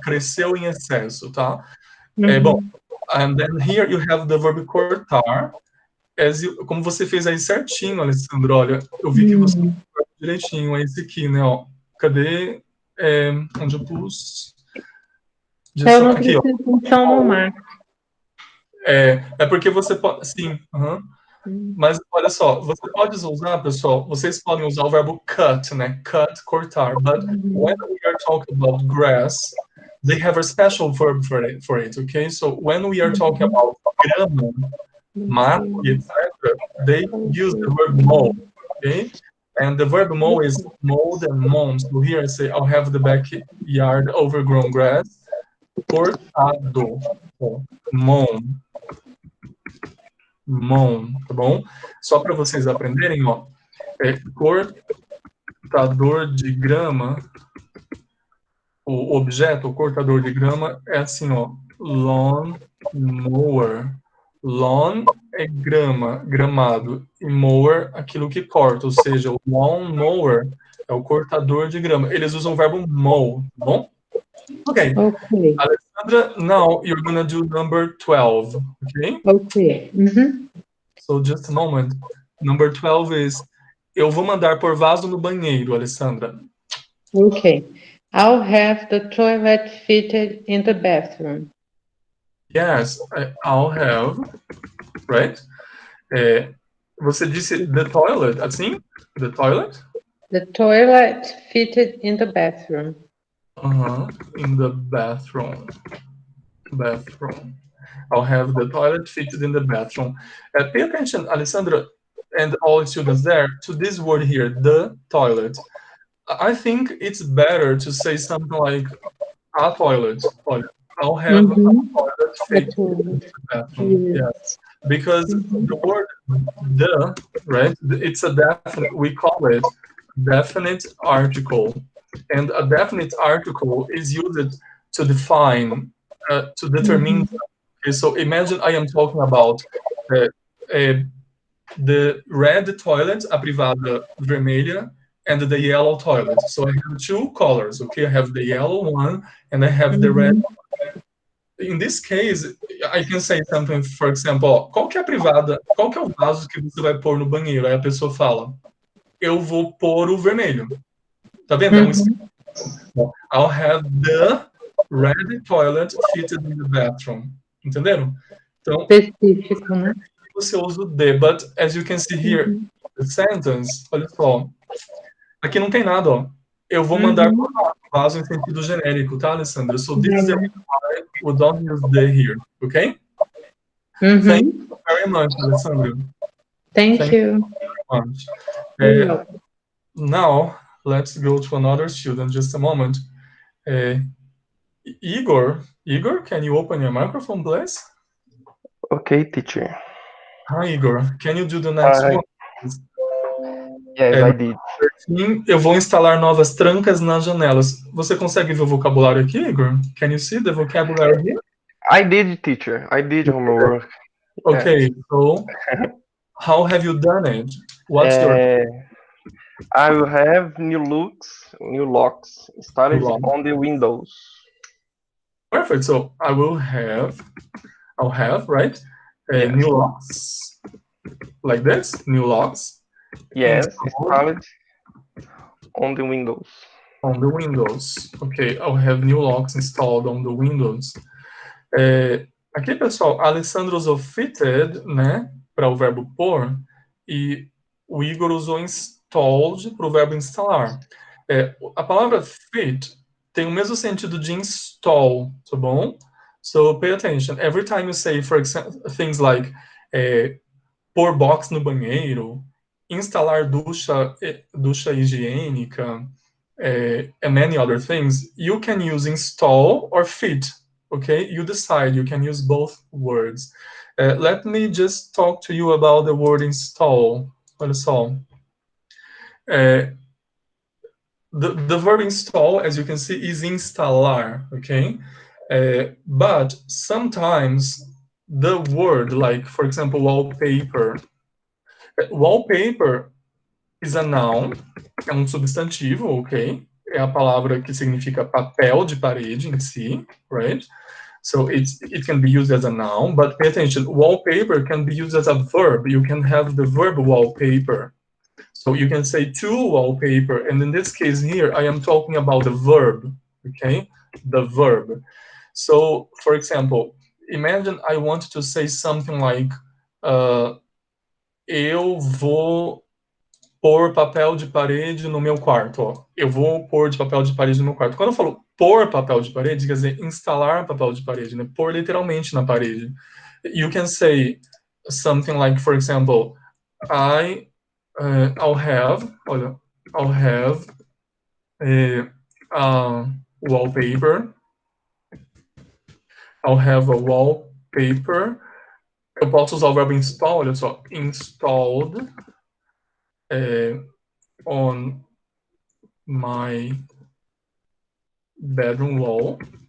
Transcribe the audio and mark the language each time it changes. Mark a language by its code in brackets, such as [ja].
[pt] Cresceu em excesso, tá? Bom, [en] and then here you have the verb [pt] cortar, como você fez aí certinho, Alessandro, olha, eu vi que você fez direitinho, é esse aqui, né, ó. Cadê? Onde eu pus? Eu não preciso função no mar. É porque você pode, sim, mas olha só, você pode usar, pessoal, vocês podem usar o verbo cut, né? Cut, cortar. [en] But when we are talking about grass, they have a special verb for it, okay? So when we are talking about grama, mato, etc., they use the verb mow, okay? And the verb mow is mowed and mown. So here I say, I'll have the backyard overgrown grass cortado, mown. [pt] Tá bom? Só para vocês aprenderem, ó, cortador de grama, o objeto, o cortador de grama, é assim, ó, lawn mower. Lawn é grama, gramado, e mower, aquilo que corta, ou seja, o lawn mower é o cortador de grama. Eles usam o verbo mow, tá bom? Okay. [en] Alessandra, now you're gonna do number 12, okay? Okay. So just a moment. Number 12 is, [pt] eu vou mandar por vaso no banheiro, Alessandra. [en] Okay. I'll have the toilet fitted in the bathroom. Yes, I'll have, right? [pt] Você disse the toilet, assim? [en] The toilet? The toilet fitted in the bathroom. In the bathroom. Bathroom. I'll have the toilet fitted in the bathroom. Pay attention, Alessandra, and all students there, to this word here, the toilet. I think it's better to say something like a toilet. I'll have a toilet fitted in the bathroom. Yes. Because the word the, right, it's a definite, we call it definite article. And a definite article is used to define, to determine. Okay, so imagine I am talking about the red toilet, [pt] a privada vermelha, [en] and the yellow toilet. So I have two colors, okay? I have the yellow one and I have the red one. In this case, I can say something, for example, [pt] ó, qual que é a privada, qual que é o vaso que você vai pôr no banheiro? Aí a pessoa fala, eu vou pôr o vermelho. Tá vendo? É um [en] I'll have the red toilet fitted in the bathroom. [pt] Entenderam? Então, Específico, né? você usa o the, [en] but as you can see here, the sentence, [pt] olha só, aqui não tem nada, ó. Eu vou mandar para o vaso em sentido genérico, tá, Alessandra? [en] So this is the reason why we don't use the here, okay? Thank you very much, Alessandra. Thank you. Very much. Now, let's go to another student, just a moment. Igor, can you open your microphone, please? Okay, teacher. Hi, Igor. Can you do the next one? Yes, I did. [pt] Eu vou instalar novas trancas nas janelas. Você consegue ver o vocabulário aqui, Igor? [en] Can you see the vocabulary here? I did, teacher. I did homework. Okay, so how have you done it? What's your I will have new locks installed on the windows. Perfect. So I'll have, right? Yes. New locks. Like this, new locks. Yes, installed on the windows. On the windows. Okay, I'll have new locks installed on the windows. [pt] Aqui, pessoal, a Alessandra usou fitted, né, para o verbo pôr, e o Igor usou installed para o verbo instalar. A palavra fit tem o mesmo sentido de install, tá bom? [en] So pay attention. Every time you say, for example, things like [pt] pôr box no banheiro, instalar ducha higiênica, [en] and many other things, you can use install or fit. Okay, you decide. You can use both words. Let me just talk to you about the word install. [pt] Olha só. [en] The verb install, as you can see, is instalar. Okay, but sometimes the word, like for example, wallpaper. Wallpaper is a noun, [pt] é um substantivo, [en] ok? [pt] É a palavra que significa papel de parede em si, right? [en] So it can be used as a noun, but pay attention, wallpaper can be used as a verb. You can have the verb wallpaper. So you can say to wallpaper, and in this case here, I am talking about the verb, okay? The verb. So, for example, imagine I want to say something like, [pt] eu vou pôr papel de parede no meu quarto. [en] Ó. [pt] Eu vou pôr de papel de parede no meu quarto. Quando eu falo pôr papel de parede, quer dizer instalar papel de parede, né? Pôr literalmente na parede. [en] You can say something like, for example, I'll have a wallpaper. I'll have a wallpaper. [pt] Eu posso usar o verbo install, olha só, [en] installed on my bedroom wall.